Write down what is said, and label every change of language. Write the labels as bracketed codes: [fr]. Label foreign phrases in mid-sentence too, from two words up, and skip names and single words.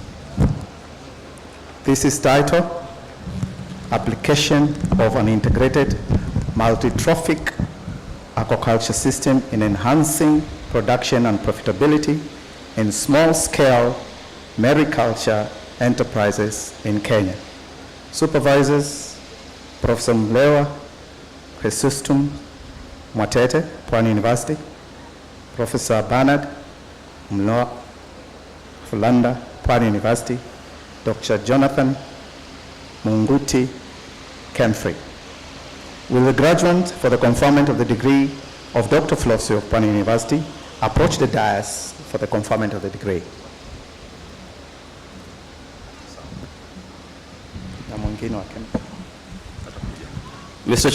[en] This is titled Application of an Integrated Multi-Trophic Aquaculture System in Enhancing Production and Profitability in Small-Scale Mariculture Enterprises in Kenya. Supervisors, Professor Mlewa Chrysostom Mwatete, Pwani University, Professor Bernard Mloa Fulanda, Pwani University, Dr. Jonathan Munguti Kemfrey. Will the graduate for the conferment of the degree of Doctor of Philosophy of Pwani University approach the dais for the conferment of the degree? Mr.